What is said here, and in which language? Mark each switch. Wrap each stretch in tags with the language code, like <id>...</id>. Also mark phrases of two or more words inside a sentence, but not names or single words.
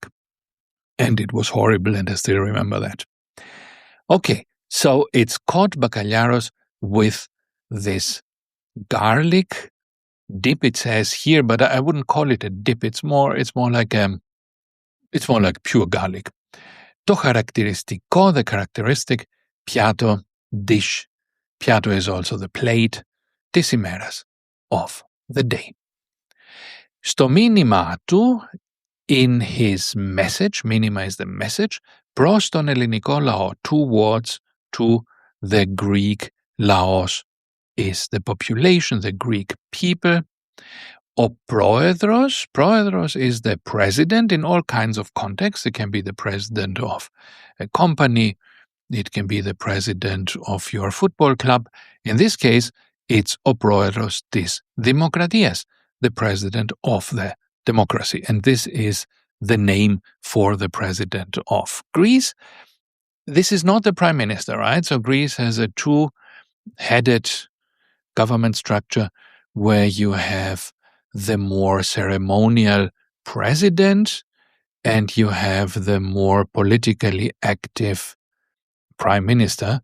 <en>And it was horrible, and I still remember that. Okay, so it's cod bacalharos with this garlic dip, it says here, but I wouldn't call it a dip. It's more like pure garlic.</en> <el>Το χαρακτηριστικό,</el> <en>the characteristic, piatto, dish. Piatto is also the plate,</en> <el>της ημέρας,</el> <en>of the day.</en> <el>Στο μήνυμά του,</el> <en>in his message, μήνυμα is the message,</en> <el>προς τον ελληνικό λαό,</el> <en>towards to the Greek laos is the population, the Greek people.</en> <el>Ο πρόεδρος</el> <en>is the president in all kinds of contexts. It can be the president of a company, it can be the president of your football club. In this case, it's</en> <el>ο πρόεδρος της δημοκρατίας,</el> <en>the president of the democracy. And this is the name for the president of Greece. This is not the prime minister, right? So Greece has a two-headed government structure where you have the more ceremonial president and you have the more politically active prime minister.</en>